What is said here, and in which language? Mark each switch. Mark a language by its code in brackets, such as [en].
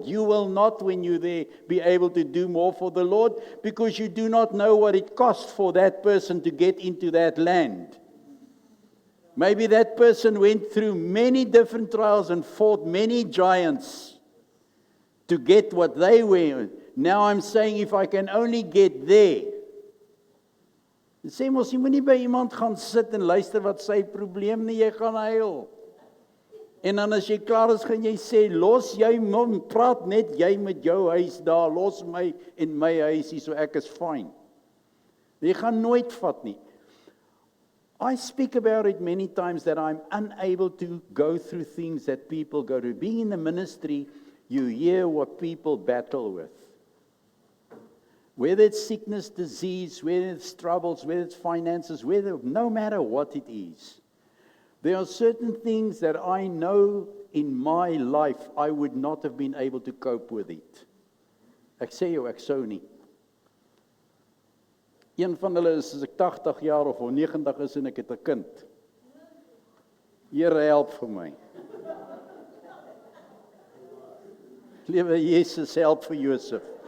[en] You will not, when you're there, be able to do more for the Lord because you do not know what it cost for that person to get into that land. Maybe that person went through many different trials and fought many giants to get what they were. Now I'm saying if I can only get there. [af] Sê mos, jy moet nie by iemand gaan sit en luister wat sy probleem nie, jy gaan huil. En dan as jy klaar is, gaan jy sê, los jy mond, praat net jy met jou huis daar, los my en my huisie, so ek is fine. Jy gaan nooit vat nie. [en] I speak about it many times that I'm unable to go through things that people go through. Being in the ministry, you hear what people battle with. Whether it's sickness, disease, whether it's troubles, whether it's finances, no matter what it is. There are certain things that I know in my life I would not have been able to cope with it. [af] Ek sê jou, ek sou nie. Een van hulle is as ek 80 jaar of 90 is en ek het 'n kind. Here help vir my. Liewe Jesus, help vir Josef.